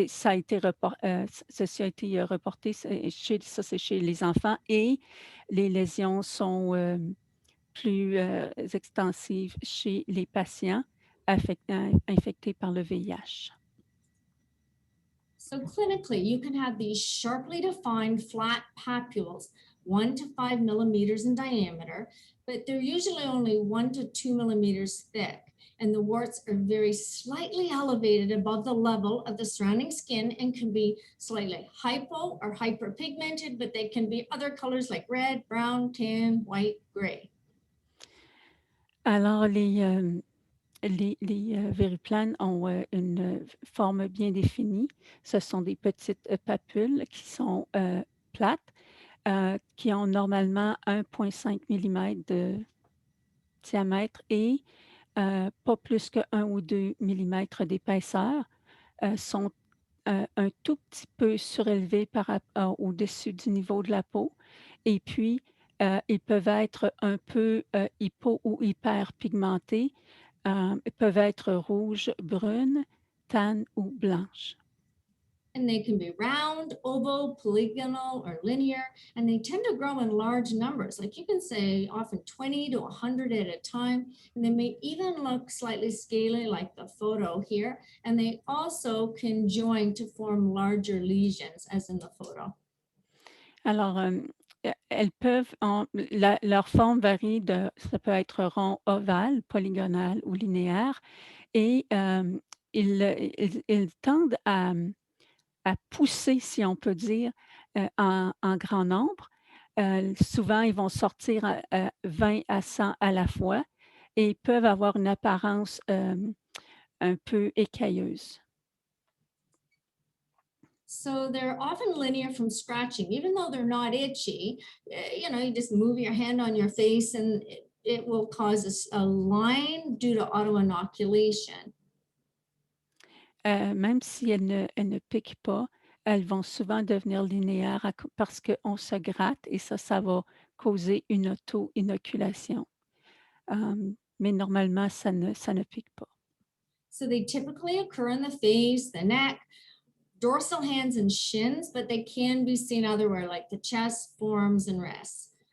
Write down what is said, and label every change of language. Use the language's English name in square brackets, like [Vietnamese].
[French] a été ceci a été reporté, c'est chez les enfants et les lésions sont plus extensives chez les patients infectés par le VIH. [English] So clinically, you can have these sharply defined flat papules, 1 to 5 millimeters in diameter, but they're usually only 1 to 2 millimeters thick. And the warts are very slightly elevated above the level of the surrounding skin and can be slightly hypo or hyperpigmented, but they can be other colors like red, brown, tan, white, gray. [French] Alors, les verruplanes ont une forme bien définie. Ce sont des petites papules qui sont plates, qui ont normalement 1,5 mm de diamètre et pas plus que 1 ou 2 mm d'épaisseur, sont un tout petit peu surélevés au-dessus du niveau de la peau et puis ils peuvent être un peu hypo ou hyper pigmentés. Ils peuvent être rouges, brunes, tan ou blanches. [English] And they can be round, oval, polygonal, or linear, and they tend to grow in large numbers. Like you can say often 20 to 100 at a time, and they may even look slightly scaly like the photo here, and they also can join to form larger lesions as in the photo. [French] Alors, elles peuvent, leur forme varie ça peut être rond, ovale, polygonal ou linéaire, et ils tendent à pousser, si on peut dire, en grand nombre. Souvent, ils vont sortir à 20 à 100 à la fois et peuvent avoir une apparence un peu écailleuse. [English] So they're often linear from scratching, even though they're not itchy. You just move your hand on your face and it will cause a line due to auto-inoculation. [French] Même si elles ne piquent pas, elles vont souvent devenir linéaires parce qu'on se gratte et ça va causer une auto-inoculation. Mais normalement, ça ne pique pas. [English] So they typically occur in the face, the neck, dorsal hands and shins, but they can be seen otherwhere like the chest, forearms, and wrists.